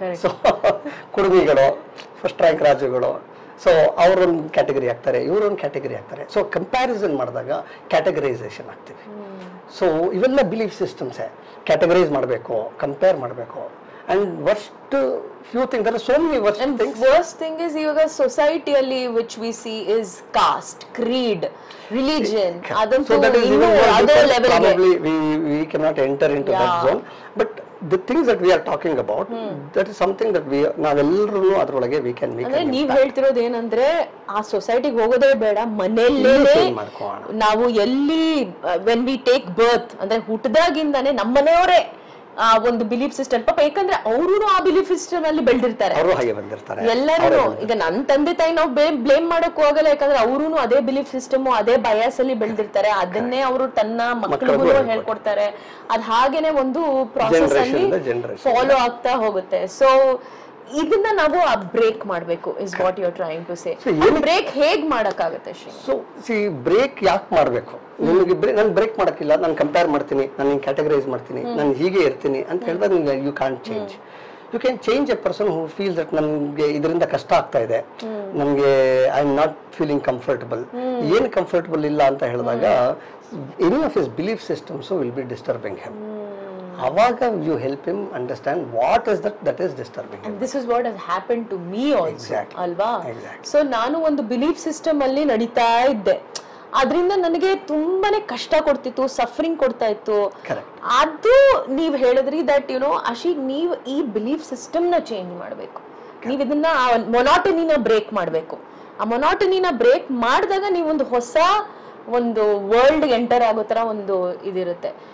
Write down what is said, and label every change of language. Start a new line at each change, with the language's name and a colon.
Kannada: So ಕುಡುಮಿಗಳು first rank ರಾಜುಗಳು. So ಅವರೊಂದು category ಆಗ್ತಾರೆ, ಇವರೊಂದು category ಆಗ್ತಾರೆ. ಸೊ ಕಂಪ್ಯಾರಿಸನ್ ಮಾಡಿದಾಗ ಕ್ಯಾಟಗರೈಸೇಷನ್ ಆಗ್ತೀವಿ. ಸೊ ಇವೆಲ್ಲ ಬಿಲೀಫ್ ಸಿಸ್ಟಮ್ಸೇ. ಕ್ಯಾಟಗರೈಸ್ ಮಾಡಬೇಕು, ಕಂಪೇರ್ ಮಾಡಬೇಕು.
English: And worst few things, there are so many worst things. Worst thing is
Kannada: ivaga society alli
English: which we see is caste, creed, religion. So that is even other level. Probably we cannot enter into that zone. But the things that we are talking about, that is something that we
Kannada: ನಾವೆಲ್ಲರೂ ಅದರೊಳಗೆ
English: we can make.
Kannada: ಅಂದ್ರೆ ನೀವು ಹೇಳ್ತಿರೋದು ಏನಂದ್ರೆ ಆ ಸೊಸೈಟಿಗೆ ಹೋಗೋದೇ ಬೇಡ, ಮನೆಯಲ್ಲೇ ನಾವು ಎಲ್ಲಿ
English: when we take birth
Kannada: ಅಂದ್ರೆ ಹುಟ್ಟದಾಗಿಂದಾನೆ ನಮ್ಮನೆಯವರೇ ಒಂದು ಬಿಲೀಫ್ ಸಿಸ್ಟಮ್. ಪಾಪ ಯಾಕಂದ್ರೆ ಅವರು ಆ ಬಿಲೀಫ್ ಸಿಸ್ಟಮ್ ಅಲ್ಲಿ ಬೆಳೆದಿರ್ತಾರೆ, ಎಲ್ಲರೂ. ಈಗ ನನ್ನ ತಂದೆ ತಾಯಿ ನಾವು ಬ್ಲೇಮ್ ಮಾಡಕ್ ಹೋಗಲ್ಲ, ಯಾಕಂದ್ರೆ ಅವರು ಅದೇ ಬಿಲೀಫ್ ಸಿಸ್ಟಮ್, ಅದೇ ಬಯಾಸ್ ಅಲ್ಲಿ ಬೆಳೆದಿರ್ತಾರೆ. ಅದನ್ನೇ ಅವರು ತನ್ನ ಮಕ್ಕಳಿಗೂ ಹೇಳ್ಕೊಡ್ತಾರೆ. ಅದ್ ಹಾಗೇನೆ ಒಂದು ಪ್ರಾಸೆಸ್ ಅಲ್ಲಿ ಫಾಲೋ ಆಗ್ತಾ ಹೋಗುತ್ತೆ.
English: so
Kannada: ಇದನ್ನ ನಾವು ಬ್ರೇಕ್ ಮಾಡಬೇಕು
English: Is what you are trying to say.
Kannada: Break ಹೇಗ್ ಮಾಡಕ್ಕಾಗುತ್ತೆ? ಸೊ ಬ್ರೇಕ್ ಯಾಕೆ ಮಾಡಬೇಕು? ನಿಮಗೆ ನಾನು ಬ್ರೇಕ್ ಮಾಡಕ್ಕಿಲ್ಲ, ನಾನು ಕಂಪೇರ್ ಮಾಡ್ತೀನಿ, ನಾನು ಕ್ಯಾಟಗರೈಸ್ ಮಾಡ್ತೀನಿ, ನಾನು ಹೀಗೆ ಇರ್ತೀನಿ ಅಂತ ಹೇಳಿದಾಗ
English: You can change. You can change a person who feel that
Kannada: ನಮಗೆ ಇದರಿಂದ ಕಷ್ಟ ಆಗ್ತಾ ಇದೆ, ನಮಗೆ
English: I am not feeling comfortable.
Kannada: ಏನು ಕಂಫರ್ಟಬಲ್ ಇಲ್ಲ ಅಂತ ಹೇಳಿದಾಗ
English: Any of his belief systems will be disturbing him. ಅವಾಗ you help him understand what is that is disturbing him. And this is what has happened to me also, ಅಲ್ವಾ?
Kannada: So ನಾನು ಒಂದು belief system ಅಲ್ಲಿ ನಡೀತಾ ಇದ್ದೆ, ಅದರಿಂದ ನನಗೆ ತುಂಬಾನೇ ಕಷ್ಟ ಕೊಡ್ತಿತ್ತು, ಸಫರಿಂಗ್ ಕೊಡ್ತಾ ಇತ್ತು. ಅದು ನೀವ್ ಹೇಳಿದ್ರಿ
English: that you know
Kannada: ಆಶಿ, ನೀವು ಈ ಬಿಲೀಫ್ ಸಿಸ್ಟಮ್ ನ ಚೇಂಜ್ ಮಾಡಬೇಕು. ನೀವ್ ಇದನ್ನ ಮೊನಾಟನಿನ ಬ್ರೇಕ್ ಮಾಡಬೇಕು. ಆ ಮೊನಾಟನಿನ ಬ್ರೇಕ್ ಮಾಡಿದಾಗ ನೀವೊಂದು ಹೊಸ ಒಂದು ವರ್ಲ್ಡ್ ಎಂಟರ್ ಆಗೋ ತರ ಒಂದು ಇದಿರುತ್ತೆ.